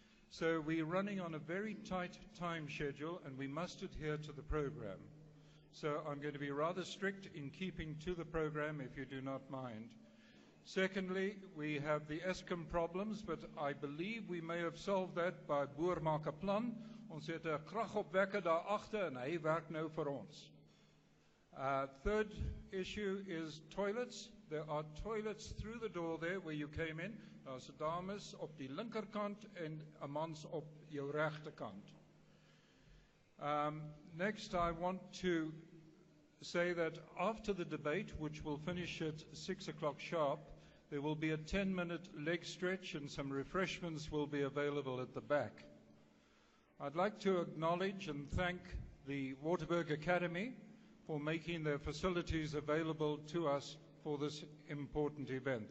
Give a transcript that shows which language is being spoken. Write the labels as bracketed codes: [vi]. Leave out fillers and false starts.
[en] So we're running on a very tight time schedule, and we must adhere to the program. So I'm going to be rather strict in keeping to the program, if you do not mind. Secondly, we have the Eskom problems, but I believe we may have solved that by [af] Boer maak 'n plan. Ons het 'n kragopwekker daar agter en hy werk nou vir ons. [en] Third issue is toilets. There are toilets through the door there where you came in. [af] Daar's dames op die linkerkant en 'n mans op jou regterkant. [en] Next, I want to say that after the debate, which will finish at 6 o'clock sharp, there will be a 10-minute leg stretch and some refreshments will be available at the back. I'd like to acknowledge and thank the Waterberg Academy for making their facilities available to us for this important event.